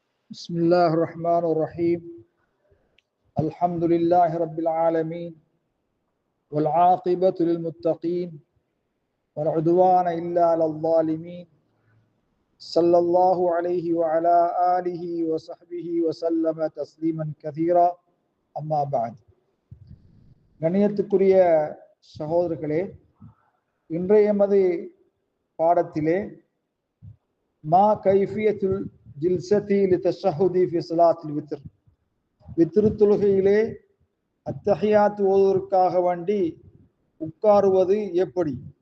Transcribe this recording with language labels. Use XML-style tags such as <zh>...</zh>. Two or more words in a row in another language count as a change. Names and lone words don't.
<ar>بسم الله الرحمن الرحيم الحمد لله رب العالمين والعاقبة للمتقين ولا عدوان إلا على الظالمين صلى الله عليه وعلى آله وصحبه وسلم تسليما كثيرا أما بعد</ar> <ta>கண்ணியத்துக்குரிய சகோதரர்களே, இன்றைய எமது பாடத்திலே</ta> <ar>ما كيفية الجلسة للتشهد في صلاة الوتر,</ar> <ta>வித்ரு தொழுகையிலே அத்தஹியாத் ஓதுவதற்காக வேண்டி உட்காருவது எப்படி,</ta>